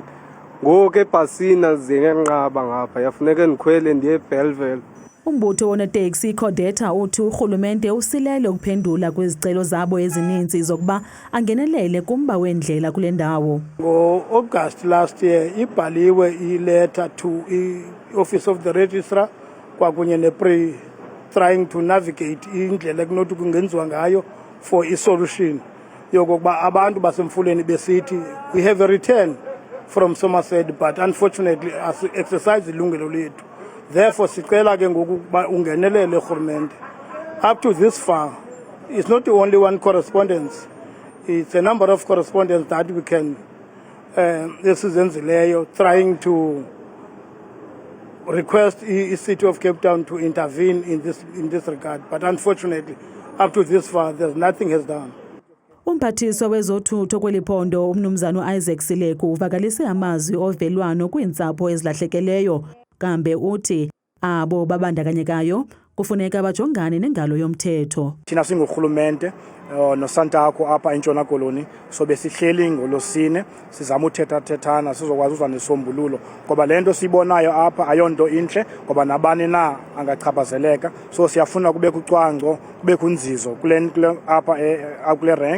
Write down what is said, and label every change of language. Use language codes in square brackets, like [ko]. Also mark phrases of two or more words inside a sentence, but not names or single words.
[xh] Ngoku ebhasini zingenqaba ngapha yafuneka ndikhwele ndiye eBellville. Umbutho woneteksi iCodeta uthi urhulumente usilele ukuphendula kwezicelo zabo ezininzi zokuba angenelele kumba wendlela kule ndawo. Ngo-August [en] last year [xh] ibhaliwe ileta [en] to i-Office of the Registrar [xh] kwakunye ne-PRI [en] trying to navigate [xh] indlela ekunothi kungenziwa ngayo for i-solution yokokuba abantu basemfuleni besithi [en] we have a return from Somerset, but unfortunately [xh] as-exercise ilungelo lethu. Therefore sicela ke ngokuba ungenelele urhulumente. [en] Up to this far, it's not the only one correspondence. It's a number of correspondence that we can, trying to request the City of Cape Town to intervene in this regard. But unfortunately, up to this far, nothing has done. [xh] Umphathiswa wezothutho kweliphondo umnumzana uIsaac Sileko uvakalise amazwi ovelwano kwiintsapho ezilahlekeleyo kambe uthi abo babandakanyekayo kufuneka bajongane nengalo yomthetho. Thina singurhulumente noSantako apha eNtshona Koloni sobe sihleli ngolosine sizama uthethathethana sizokwazi uza nesombululo ngoba lento sibonayo apha ayonto inhle ngoba nabani na angachaphazeleka so siyafuna kube kucwangco kube kunzizo kule apha kule rank.